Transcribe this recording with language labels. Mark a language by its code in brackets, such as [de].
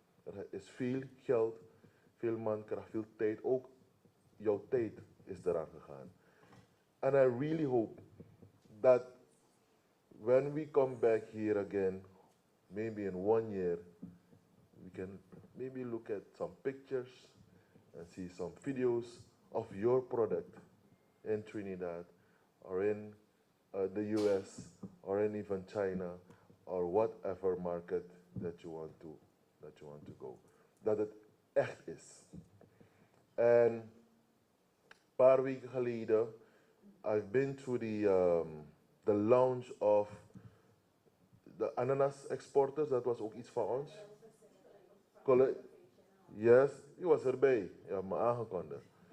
[nl] Er is veel geld, veel mankracht, veel tijd, ook jouw tijd is eraan gegaan. [en] And I really hope that when we come back here again, maybe in 1 year, we can maybe look at some pictures and see some videos of your product in Trinidad or in the US or in even China or whatever market that you want to go. [nl] Dat het echt is. En een paar weken geleden, [en] I've been to the launch of the ananas exporters. [nl] Dat was ook iets van ons. Yes, je was erbij. Je hebt me aangekondigd.